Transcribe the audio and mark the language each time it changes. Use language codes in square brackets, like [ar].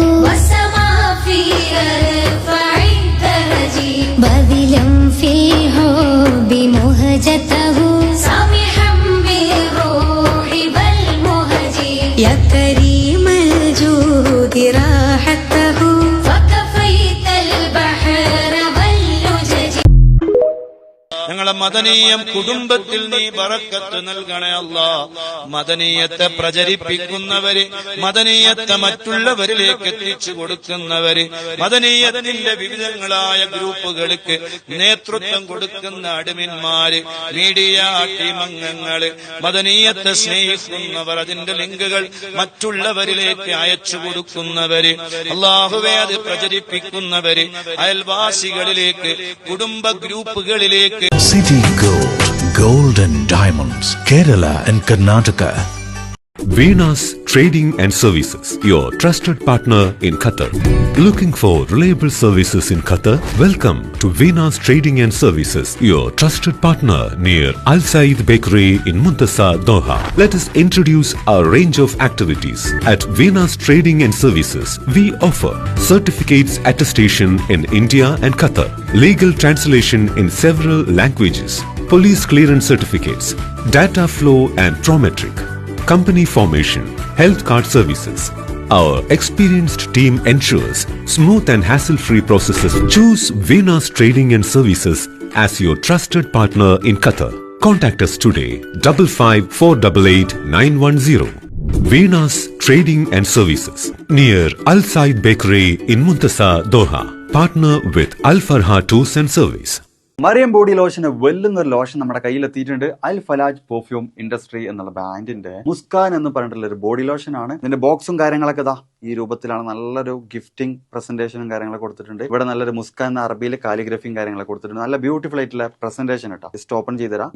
[ar] والسما في أرفع الدرج باذلا في حب مهجته سامحا بالروح والمهج يا كريم الجود راحته فكفيت البحر واللجج [ml] ഞങ്ങളെ മദനീയം കുടുംബത്തിൽ നീ ബറക്കത്ത് നൽകണേ അല്ലാ. മദനീയത്തെ പ്രചരിപ്പിക്കുന്നവര്, മദനീയത്തെ മറ്റുള്ളവരിലേക്ക് എത്തിച്ചു കൊടുക്കുന്നവര്, മദനീയത്തിന്റെ വിവിധങ്ങളായ ഗ്രൂപ്പുകൾക്ക് നേതൃത്വം കൊടുക്കുന്ന അഡ്മിന്മാര്, മീഡിയ ടീം അംഗങ്ങള്, മദനീയത്തെ സ്നേഹിക്കുന്നവർ, അതിന്റെ ലിങ്കുകൾ മറ്റുള്ളവരിലേക്ക് അയച്ചു കൊടുക്കുന്നവര്, അല്ലാഹുവേ അത് പ്രചരിപ്പിക്കുന്നവര്, അയൽവാസികളിലേക്ക്, കുടുംബ ഗ്രൂപ്പുകളിലേക്ക്. [en] City Gold and Diamonds, Kerala and Karnataka. Venus Trading and Services, your trusted partner in Qatar. Looking for reliable services in Qatar? Welcome to Venus Trading and Services, your trusted partner near Al Said Bakery in Muntasa, Doha. Let us introduce our range of activities. At Venus Trading and Services, we offer certificates attestation in India and Qatar, legal translation in several languages, police clearance certificates, data flow and prometric, company formation, health card services. Our experienced team ensures smooth and hassle-free processes. Choose Venus Trading and Services as your trusted partner in Qatar. Contact us today, 55488910. Venus Trading and Services, near Al Said Bakery in Muntasa, Doha. Partner with Al Farha Tours and Service. [ml] Mariyam body lotion വെല്ലുന്നൊരു lotion നമ്മുടെ കയ്യിലെത്തിയിട്ടുണ്ട്. Al Falaj perfume industry എന്നുള്ള ബ്രാൻഡിന്റെ മുസ്കാൻ എന്ന് പറഞ്ഞിട്ടുള്ള ഒരു body lotion ആണ്. ഇതിന്റെ ബോക്സും കാര്യങ്ങളൊക്കെ ഇതാ ഈ രൂപത്തിലാണ്. നല്ലൊരു ഗിഫ്റ്റിംഗ് പ്രസന്റേഷനും കാര്യങ്ങളൊക്കെ കൊടുത്തിട്ടുണ്ട്. ഇവിടെ നല്ലൊരു മുസ്കാൻ എന്ന അറബിയിൽ കാലിഗ്രഫിയും കാര്യങ്ങളൊക്കെ കൊടുത്തിട്ടുണ്ട്. നല്ല ബ്യൂട്ടിഫുൾ ആയിട്ടുള്ള പ്രസന്റേഷൻ കേട്ടോ. ജസ്റ്റ് ഓപ്പൺ ചെയ്തുതരാം.